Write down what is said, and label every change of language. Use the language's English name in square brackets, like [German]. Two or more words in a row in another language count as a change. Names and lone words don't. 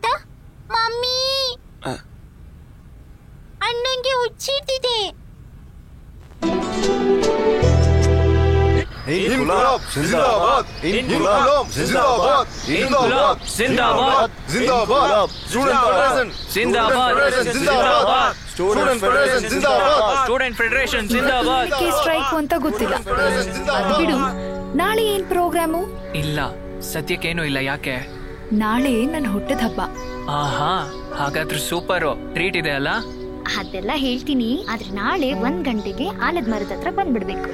[Kannada] ಮಮ್ಮಿ, ಅಣ್ಣಂಗೆ ಹುಚ್ಚಿಟ್ಟಿದೆ. [Hindi] इनकलाब जिंदाबाद, इनकलाब जिंदाबाद, इनकलाब जिंदाबाद, जिंदाबाद, स्टूडेंट फेडरेशन जिंदाबाद, स्टूडेंट फेडरेशन जिंदाबाद, ಸ್ಟೂಡೆಂಟ್ ಫೆಡರೇಷನ್ ಜಿಂದಾಬಾದ್. [Kannada] ಸ್ಟ್ರೈಕ್ ಅಂತ ಗೊತ್ತಿಲ್ಲ. ಅದ್ ಬಿಡು, ನಾಳೆ ಏನ್ ಪ್ರೋಗ್ರಾಮು? ಇಲ್ಲ, ಸದ್ಯಕ್ಕೇನು ಇಲ್ಲ. ಯಾಕೆ? ನಾಳೆ ನನ್ನ ಹುಟ್ಟದ ಹಬ್ಬ. ಆಹಾ, ಹಾಗಾದ್ರೆ ಸೂಪರು. ಟ್ರೀಟ್ ಇದೆ ಅಲ್ಲ? ಅದೆಲ್ಲ ಹೇಳ್ತೀನಿ, ಆದ್ರೆ ನಾಳೆ 1 ಗಂಟೆಗೆ ಆಲದ ಮರದ ಹತ್ರ ಬಂದ್ಬಿಡ್ಬೇಕು.